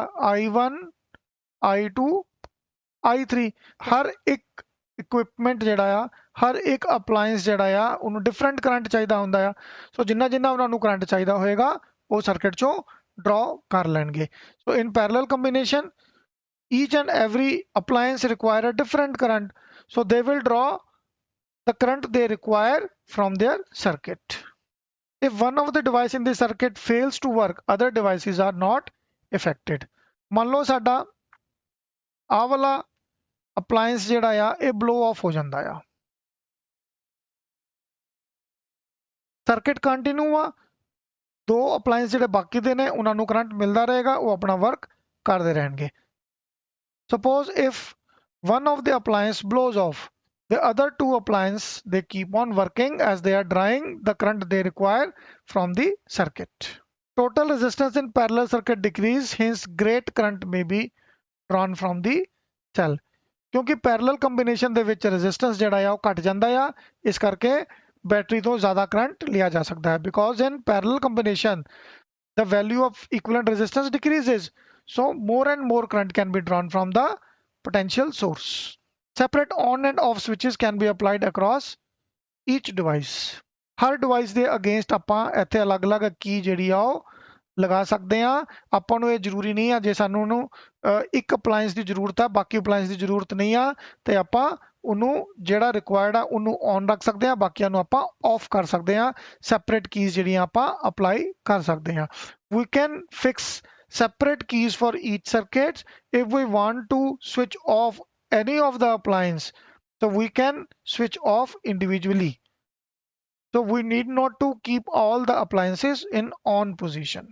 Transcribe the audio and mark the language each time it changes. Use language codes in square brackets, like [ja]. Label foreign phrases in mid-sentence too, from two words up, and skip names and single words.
[en] I1, I2, I3. [pa] ਹਰ ਇੱਕ ਇਕਵਿਪਮੈਂਟ ਜਿਹੜਾ ਆ, ਹਰ ਇੱਕ ਅਪਲਾਈਐਂਸ ਜਿਹੜਾ ਆ ਉਹਨੂੰ [en] different current [pa] ਚਾਹੀਦਾ ਹੁੰਦਾ ਆ. ਸੋ ਜਿੰਨਾ ਜਿੰਨਾ ਉਹਨਾਂ ਨੂੰ ਕਰੰਟ ਚਾਹੀਦਾ ਹੋਏਗਾ ਉਹ ਸਰਕਟ ਚੋਂ ਡਰਾ ਕਰ ਲੈਣਗੇ. [en] so in parallel combination each and every appliance require a different current, so they will draw the current they require from their circuit. If one of the device in the circuit fails to work, other devices are not affected. [pa] ਮੰਨ ਲਓ ਸਾਡਾ ਆਹ ਵਾਲਾ ਅਪਲਾਈਐਂਸ ਜਿਹੜਾ ਆ ਇਹ [en] blow off [pa] ਹੋ ਜਾਂਦਾ ਆ, [en] circuit continue [pa] ਆ, ਦੋ ਅਪਲਾਈਐਂਸ ਜਿਹੜੇ ਬਾਕੀ ਦੇ ਨੇ ਉਹਨਾਂ ਨੂੰ ਕਰੰਟ ਮਿਲਦਾ ਰਹੇਗਾ, ਉਹ ਆਪਣਾ ਵਰਕ ਕਰਦੇ ਰਹਿਣਗੇ. [en] Suppose if one of the appliance blows off, the other two appliances they keep on working as they are drawing the current they require from the circuit. Total resistance in parallel circuit decrease, hence great current may be drawn from the cell. [pa] ਕਿਉਂਕਿ [en] parallel combination [pa] ਦੇ ਵਿੱਚ ਰੈਜ਼ਿਸਟੈਂਸ ਜਿਹੜਾ ਆ ਉਹ ਘਟ ਜਾਂਦਾ ਆ, ਇਸ ਕਰਕੇ ਬੈਟਰੀ ਤੋਂ ਜ਼ਿਆਦਾ ਕਰੰਟ ਲਿਆ ਜਾ ਸਕਦਾ ਹੈ. [en] because in parallel combination the value of equivalent resistance decreases, so more and more current can be drawn from the potential source. Separate on and off switches can be applied across each device. [pa] ਹਰ ਡਿਵਾਈਸ ਦੇ ਅਗੇਂਸਟ ਆਪਾਂ ਇੱਥੇ ਅਲੱਗ-ਅਲੱਗ ਕੀ ਜਿਹੜੀ ਆ ਉਹ ਲਗਾ ਸਕਦੇ ਆ. ਆਪਾਂ ਨੂੰ ਇਹ ਜ਼ਰੂਰੀ ਨਹੀਂ ਆ ਜੇ ਸਾਨੂੰ ਉਹਨੂੰ ਇੱਕ ਅਪਲਾਈਐਂਸ ਦੀ ਜ਼ਰੂਰਤ ਆ, ਬਾਕੀ ਅਪਲਾਈਐਂਸ ਦੀ ਜ਼ਰੂਰਤ ਨਹੀਂ ਆ, ਤੇ ਆਪਾਂ ਉਹਨੂੰ ਜਿਹੜਾ ਰਿਕੁਆਇਰਡ ਆ ਉਹਨੂੰ ਔਨ ਰੱਖ ਸਕਦੇ ਆ, ਬਾਕੀਆਂ ਨੂੰ ਆਪਾਂ ਆਫ ਕਰ ਸਕਦੇ ਆ. [en] separate keys [pa] ਜਿਹੜੀਆਂ ਆਪਾਂ ਅਪਲਾਈ ਕਰ ਸਕਦੇ ਆ. [en] We can fix separate keys for each circuit if we want to switch off any of the appliance, so we can switch off individually. So we need not to keep all the appliances in on position.